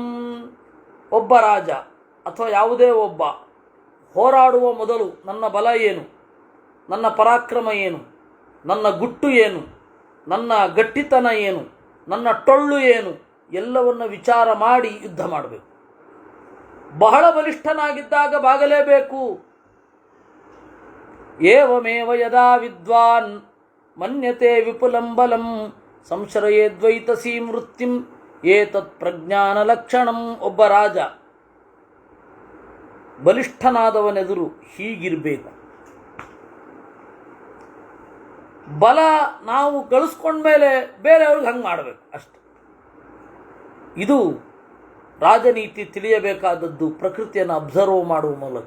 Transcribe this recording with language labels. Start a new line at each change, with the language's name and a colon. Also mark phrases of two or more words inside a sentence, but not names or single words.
Kannada: ಒಬ್ಬ ರಾಜ ಅಥವಾ ಯಾವುದೇ ಒಬ್ಬ ಹೋರಾಡುವ ಮೊದಲು ನನ್ನ ಬಲ ಏನು, ನನ್ನ ಪರಾಕ್ರಮ ಏನು, ನನ್ನ ಗುಟ್ಟು ಏನು, ನನ್ನ ಗಟ್ಟಿತನ ಏನು, ನನ್ನ ಟೊಳ್ಳು ಏನು, ಎಲ್ಲವನ್ನು ವಿಚಾರ ಮಾಡಿ ಯುದ್ಧ ಮಾಡಬೇಕು. ಬಹಳ ಬಲಿಷ್ಠನಾಗಿದ್ದಾಗ ಬಾಗಲೇಬೇಕು.
Sanskrit: ಏವಮೇವ ಯದಾ ವಿದ್ವಾನ್ ಮನ್ಯತೆ ವಿಪುಲಂ ಬಲಂ ಸಂಶ್ರಯೇದ್ವೈತಸೀ ಮೃತ್ಯುಂ ಏತತ್ ಪ್ರಜ್ಞಾನ ಲಕ್ಷಣಂ.
Kannada: ಒಬ್ಬ ರಾಜ ಬಲಿಷ್ಠನಾದವನೆದುರು ಹೀಗಿರಬೇಕು. ಬಲ ನಾವು ಗಳಿಸ್ಕೊಂಡ್ಮೇಲೆ ಬೇರೆಯವ್ರಿಗೆ ಹಂಗೆ ಮಾಡಬೇಕು ಅಷ್ಟೆ. ಇದು ರಾಜನೀತಿ ತಿಳಿಯಬೇಕಾದದ್ದು ಪ್ರಕೃತಿಯನ್ನು ಅಬ್ಸರ್ವ್ ಮಾಡುವ ಮೂಲಕ.